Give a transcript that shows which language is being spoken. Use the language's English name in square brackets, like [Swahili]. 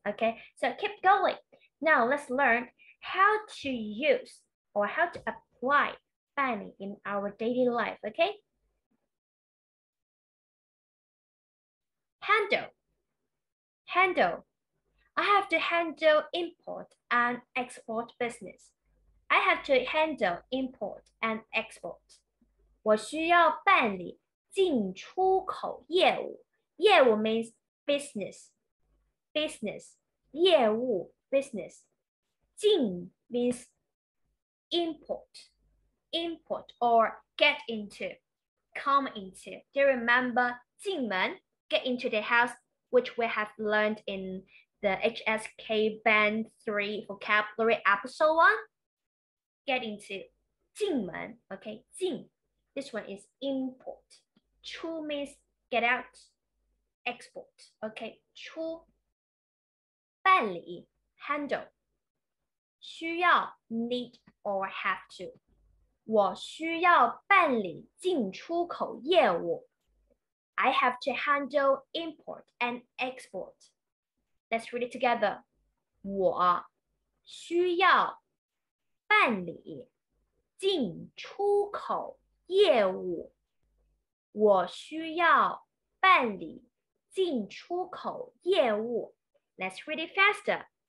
[English] Okay, so keep going. Now let's learn how to use or how to apply 办理 in our daily life. Okay, handle. I have to handle import and export business. I have to handle import and export. [Chinese] 我需要办理进出口业务。 [English] 业务 means business. Business. 业务 business. 进 means import. Import or get into. Come into. Do you remember 进门? Get into the house, which we have learned in the HSK Band 3 Vocabulary Episode 1. Get into 进门, okay? 进.This one is import. 出 means get out. Export, okay? 出.办理 handle. 需要 need or have to. [Chinese] 我需要办理进出口业务. [English] I have to handle import and export. Let's read it together. [Chinese] 我需要办理进出口业务。我需要办理进出口业务。 [English] Let's read it faster.